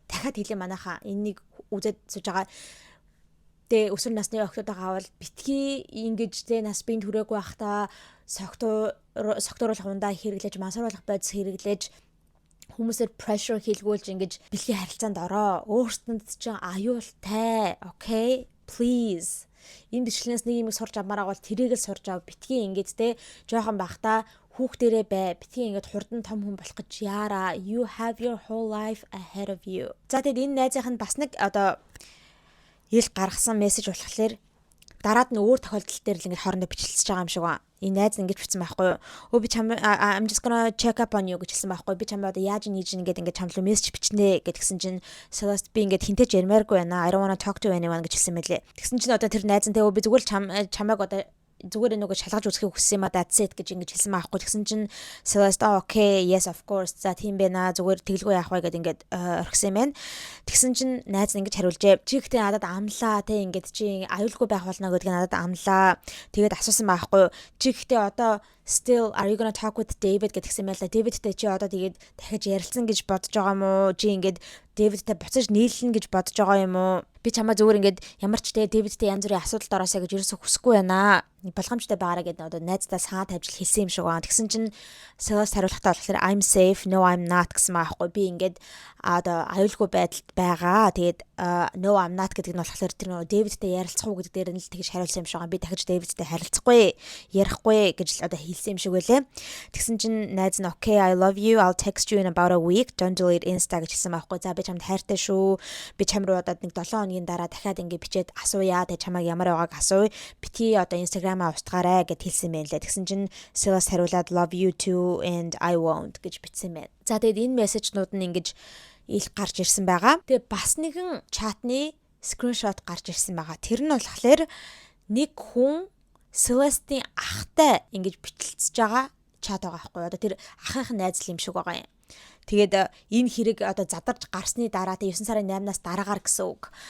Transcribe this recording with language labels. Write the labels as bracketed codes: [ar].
[mn] Дахиад хэлээ манайха энийг үзээд сууж байгаа. Тэ өсвөр насны охтуудаа авал битгий ингэж тэ нас биенд хүрээгүй байхдаа согтууруулах ундаа хэрэглэж мансууруулах бодис хэрэглэж хүмүүсээр pressure хийлгүүлж ингэж бэлгийн харилцаанд ороо. Өөртөнд чинь аюултай. Okay? Please. Энэ бичлэгнээс нэг юм сурч авмаар бол тэрийг л сурч ав. Битгий ингэж те жоохон байхдаа хүүхдэрээ бай. Битгий ингэж хурдан том хүн болох гэж яараа. [en] You have your whole life ahead of you. [mn] За тэгэд энэ найзынх нь бас нэг одоо ил гаргасан мессеж болохоор дараад нь өөр тохиолдол дээр л ингэ хоорондоо бичлэлцэж байгаа юм шиг ба. Энэ найз ингэж бичсэн байхгүй юу? Би чам [en] I'm just gonna check up on you [mn] гэж хэлсэн байхгүй юу? Би чамд одоо яаж нээж ингээд чам руу мессеж бичнэ гэдгсэн чинь Celeste би ингээд хинтэж ярмааргүй байна. [en] I don't wanna talk to anyone [mn] гэж хэлсэн мэлээ. Тэгсэн чинь одоо тэр найз нь би зүгээр л чамайг одоо зүгээр нөгөө шалгаж үзэхийг хүссэн юм а [en] that's it [mn] гэж ингэж хэлсэн байхгүй. Тэгсэн чинь Celeste [en] okay yes of course [mn] за тийм байна зүгээр тэглгүй яах вэ гэд ингээд орхисон юм байна. Тэгсэн чинь найз нь ингэж хариулжээ. Чи ихтэй надад амлаа те ингээд чи аюулгүй байх болно гэдгийг надад амлаа. Тэгээд асуусан байхгүй. Чи ихтэй одоо [en] still are you gonna talk with David [mn] гэдгсэн байла. Davidтэй чи одоо тэгээд дахиж ярилцсан гэж бодож байгаа юм уу? Чи ингээд Davidтэй буцаж нийлнэ гэж бодож байгаа юм уу? Би чамаа зүгээр ингээд ямар ч те Davidтэй янз бүрийн асуудалд ороосаа гэж ерөөсө хүсэхгүй байна. Болгоомжтой байгаараа гэдэг одоо найздаа санаа тавьж хэлсэн юм шиг байна. Тэгсэн чинь Celeste хариулахтаа болохоор [en] I'm safe, no I'm not [mn] гэсэн маахгүй. Би ингээд одоо аюулгүй байдалд байгаа. Тэгээд [en] no I'm not [mn] гэдэг нь болохоор тэр нөгөө Davidтэй ярилцах уу гэдэг дээр нь л тэгж хариулсан юм шиг байна. Би дахиж Davidтэй харилцахгүй, ярихгүй гэж л одоо хэлсэн юм шиг байлээ. Тэгсэн чинь найз нь [en] okay, I love you. I'll text you in about a week. Don't delete Insta [mn] гэж хэлсэн маахгүй. За би чамд хайртай шүү. Би чам руу одоо нэг 7 хоногийн дараа дахиад ингээд бичээд асууя. Тэгээд чамайг ямар байгааг асууя. Бити одоо Instagram-аа устгаарай гэд хэлсэн байна лээ. Тэгсэн чинь Celeste хариулаад [en] love you too and I won't [mn] гэж бичсэн байна. За тэгээд энэ мессежнууд нь ингэж ил гарч ирсэн байгаа. Тэгээд бас нэгэн чатны скриншот гарч ирсэн байгаа. Тэр нь болохоор нэг хүн Celeste-ийн ахтай ингэж битлцэж байгаа чат байгаа байхгүй. Одоо тэр ахын найзл юм шиг байгаа юм. Тэгээд энэ хэрэг одоо задарч гарсны дараа 9 сарын 8-наас дараагаар гэсэн үг.